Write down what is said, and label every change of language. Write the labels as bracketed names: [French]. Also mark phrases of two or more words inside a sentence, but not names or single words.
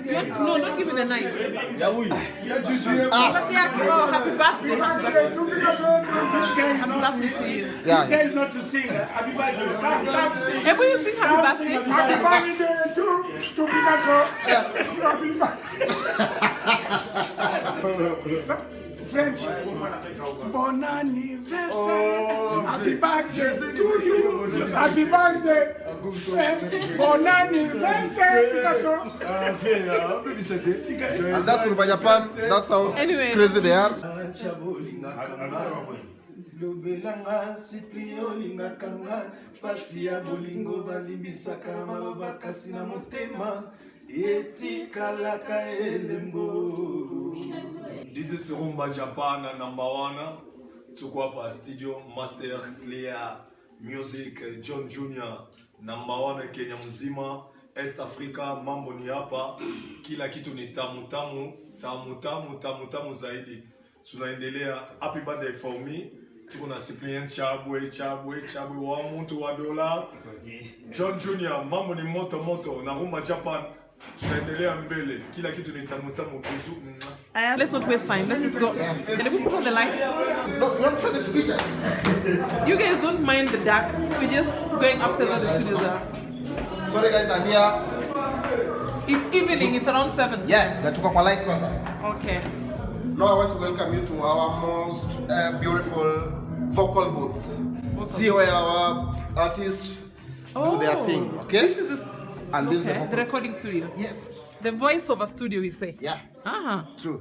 [English] No, don't give me the knife. But yeah, happy birthday. Happy birthday to you. yeah. This guy is not to sing. Happy birthday. Hey, will you sing happy birthday? Happy birthday to Picasso. French. [French] Bon anniversaire. [English] Happy birthday to you. Happy birthday. [French] Bon anniversaire, Picasso. [English] And that's Rumba Japan. That's how Anyway. crazy they are. [Lingala] Lobelanga siplio lingakanga pasi ya bolingo balimbisaka maloba kasi na motema etikalaka elembo. [English] This is Rumba Japan #1. [Swahili] Tuko hapa studio Master Clear Music John Jr. #1 Kenya mzima, East Africa, mambo ni hapa, kila kitu ni tamu zaidi. Tunaendelea. [English] Happy birthday for me. [Swahili] Tuko na Cyprien Chabwe wa mtu wa dola. John Jr. mambo ni moto na Rumba Japan. Tunaendelea mbele. Kila kitu ni tamu. Bizu. [English] Let's not waste time. Let's just go. And if we put on the lights. No, you have to show this picture. You guys don't mind the dark. We're just going upstairs where the studios are. Sorry guys, I'm here. It's evening. It's around 7. Yeah, [Swahili] natuka kwa lights sasa. [English] Okay. Now I want to welcome you to our most beautiful vocal booth. See where our artists do their thing, okay? This is and this is the recording studio. Yes. The voice over studio, we say. Yeah. True.